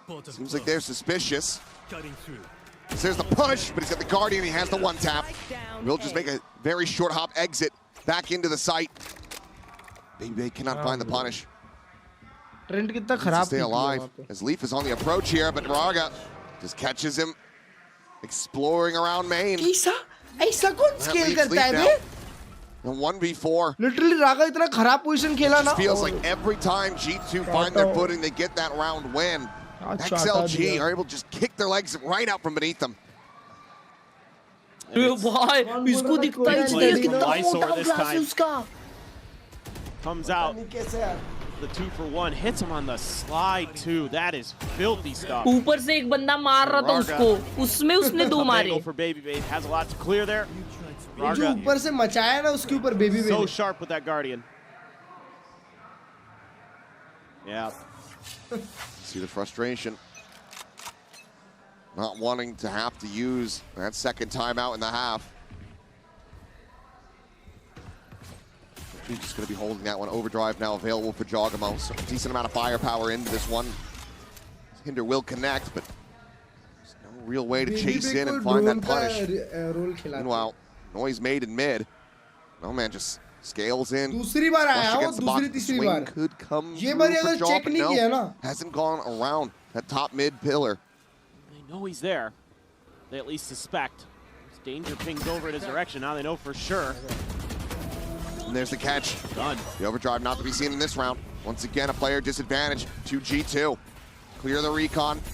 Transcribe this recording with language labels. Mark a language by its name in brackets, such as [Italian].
[English] Seems like they're suspicious. There's the push, but he's got the Guardian, he has the 1-tap. Will just make a very short hop exit back into the site. Baby cannot find the punish. Stay alive as Leaf is on the approach here, but Raga just catches him exploring around main. [Hindi] ऐसा कौन scale करता है बे? [English] 1v4. [Hindi] Literally Raga इतना खराब position खेला ना. [English] It feels like every time G2 find their footing, they get that round win. XLG are able to just kick their legs right out from beneath them. [Hindi] भाई इसको दिखता ही नहीं है कितना मोटा ग्लास है उसका. [English] Comes out. The 2-for-1 hits him on the slide too. That is filthy stuff. [Hindi] ऊपर से एक बंदा मार रहा था उसको. उसमें उसने 2 मारे. [English] For Baby Babe has a lot to clear there. [Hindi] जो ऊपर से मचाया ना उसके ऊपर Baby Babe. [English] So sharp with that Guardian. Yeah. See the frustration. Not wanting to have to use that second timeout in the half. He's just going to be holding that one. Overdrive now available for Jogamo. So a decent amount of firepower into this one. Hinder will connect, but there's no real way to chase in and find that punish. Meanwhile, noise made in mid. No man just scales in. [Hindi] दूसरी बार आया वो दूसरी तीसरी बार. [English] Could come [Hindi] ये बार अगर check नहीं किया ना. [English] Hasn't gone around that top mid pillar. They know he's there. They at least suspect. There's danger pings over in his direction. Now they know for sure. And there's the catch. Done. The overdrive not to be seen in this round. Once again, a player disadvantage to G2. Clear the recon.